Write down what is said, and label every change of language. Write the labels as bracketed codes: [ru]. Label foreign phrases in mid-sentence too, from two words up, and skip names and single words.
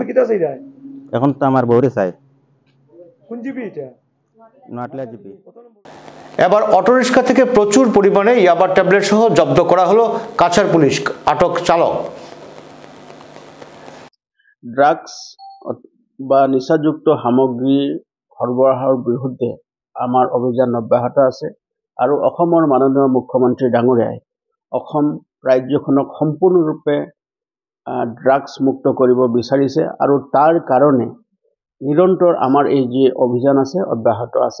[bn] এখন তো আমার বউরে চাই। কোন জিপি এটা? নোয়াটলা জিপি। এবার অটোরিক্সা থেকে প্রচুর পরিমাণে ইয়াবা ট্যাবলেট সহ জব্দ করা হলো কাছাড় পুলিশ। আটক চালক। [as] ড্রাগস বা নিচাযুক্ত সামগ্ৰী সৰবৰাহৰ বিৰুদ্ধে আমাৰ অভিযান অব্যাহত আছে আৰু অসমৰ মাননীয় মুখ্যমন্ত্ৰী ডাঙৰীয়াই অসম ৰাজ্যখনক সম্পূৰ্ণৰূপে ড্ৰাগছ মুক্ত কৰিব বিচাৰিছে আৰু তাৰ কাৰণে নিৰন্তৰ আমাৰ এই যি অভিযান আছে অব্যাহত আছে।